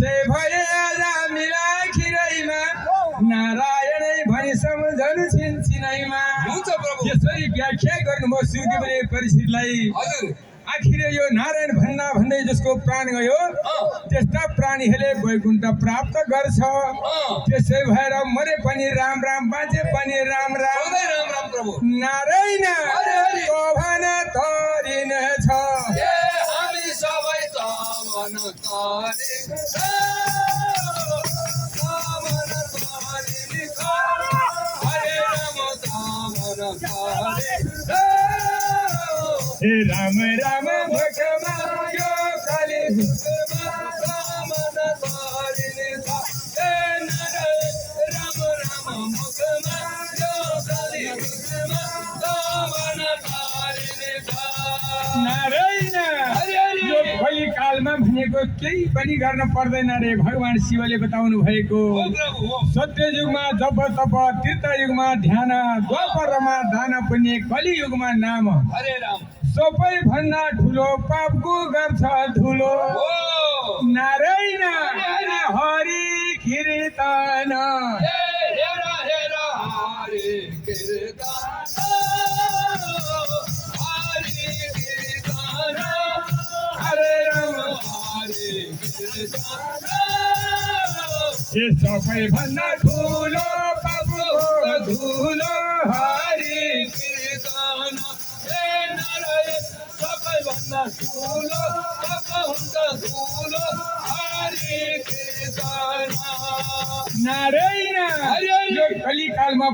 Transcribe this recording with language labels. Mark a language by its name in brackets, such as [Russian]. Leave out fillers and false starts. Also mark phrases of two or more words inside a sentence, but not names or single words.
[Nepali] भए अजामिल आखिरैमा नारायणै भनी सम्झनु छिनछिनैमा यसरी व्याख्या गर्नुभयो सुखदेवले परीक्षितलाई आखिर यो नारायण भन्दा भन्दै जसको प्राण गयो त्यस्ता प्राणीहरूले वैकुण्ठ प्राप्त गर्छ त्यसै भएर मरे पनि राम राम बाँचे पनि राम राम नारायण भन तरिन छ हामी सबै राम राम भक्तमा यो काली राम राम मुखमा यो काली नारायण यो कलिकालमा भनेको केही पनि गर्न पर्दैन रे भगवान शिवले बताउनु भएको सत्य युगमा जप तप तीर्थ युगमा ध्यान द्वापरमा दान पुण्य कलियुगमा नाम सबै भन्दा ठुलो पापको गर्छ धुलो नारायण हरि कीर्तन हरे राम सबै भन्दा ठुलो पापको धुलो हरि कीर्तन नारायण यो कलिकालमा